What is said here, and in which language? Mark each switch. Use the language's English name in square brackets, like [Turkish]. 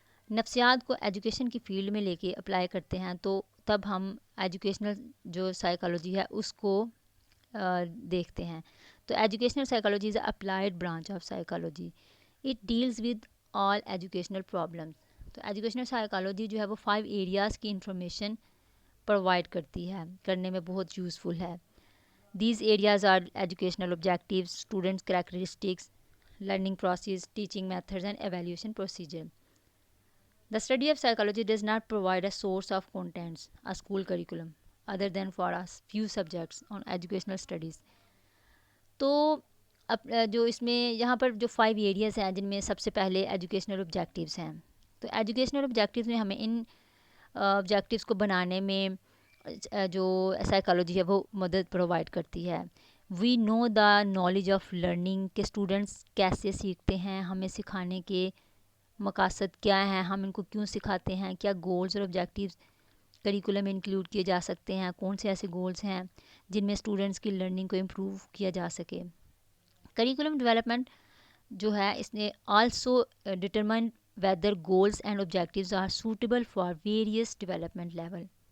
[Urdu] نفسیات کو ایجوکیشن کی فیلڈ میں لے کے اپلائی کرتے ہیں تو تب ہم ایجوکیشنل جو سائیکالوجی ہے اس کو دیکھتے ہیں۔ تو [English] Educational psychology is a applied branch of psychology, it deals with all educational problems. [Urdu] تو ایجوکیشنل سائیکالوجی جو ہے وہ 5 ایریاز کی انفارمیشن پرووائڈ کرتی ہے، کرنے میں بہت یوزفل ہے۔ [English] These areas are educational objectives, students characteristics, learning process, teaching methods, and evaluation procedure. The study of psychology does not provide a source of contents, a school curriculum, other than for a few subjects on educational studies. [Urdu] تو جو اس میں یہاں پر جو 5 areas ہیں جن میں سب سے پہلے ایجوکیشنل آبجیکٹیوز ہیں، تو ایجوکیشنل آبجیکٹیوز میں ہمیں ان آبجیکٹیوز کو بنانے میں جو سائیکالوجی ہے وہ مدد پرووائڈ کرتی ہے۔ [English] we know the knowledge of learning [Urdu] کہ اسٹوڈنٹس کیسے سیکھتے ہیں، ہمیں سکھانے کے مقاصد کیا ہیں، ہم ان کو کیوں سکھاتے ہیں، کیا گولز اور آبجیکٹیوز کریکولم میں انکلوڈ کیے جا سکتے ہیں، کون سے ایسے گولز ہیں جن میں اسٹوڈنٹس کی لرننگ کو امپروو کیا جا سکے۔ کریکولم ڈیولپمنٹ جو ہے اس نے [English] also determine whether goals and objectives are suitable for various development level